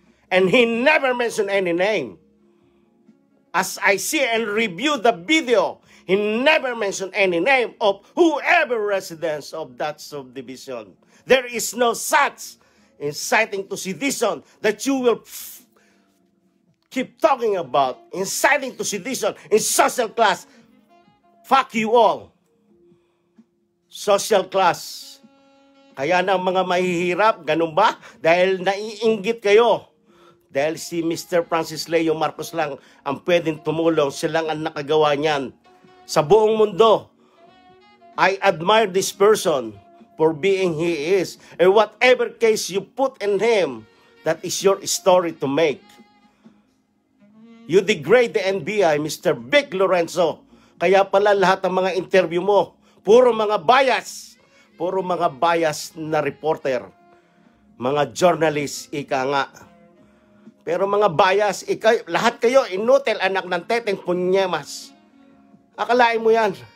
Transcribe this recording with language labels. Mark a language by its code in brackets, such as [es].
[en] And he never mentioned any name. As I see and review the video, he never mentioned any name of whoever residents of that subdivision. There is no such inciting to sedition that you will keep talking about. Inciting to sedition in social class. Fuck you all. Social class. [tl] Kaya ng mga mahihirap, ganun ba? Dahil naiinggit kayo. Dahil si Mr. Francis Leo Marcos lang ang pwedeng tumulong. Silang ang nakagawa niyan. Sa buong mundo, [en] I admire this person for being he is. And whatever case you put in him, that is your story to make. You degrade the NBI, Mr. Vic Lorenzo. [tl] Kaya pala lahat ng mga interview mo, puro mga bias. Puro mga bias na reporter. Mga journalist, ika nga. Pero mga bias, lahat kayo, inutil, anak ng teteng, punyemas. Akalain mo yan.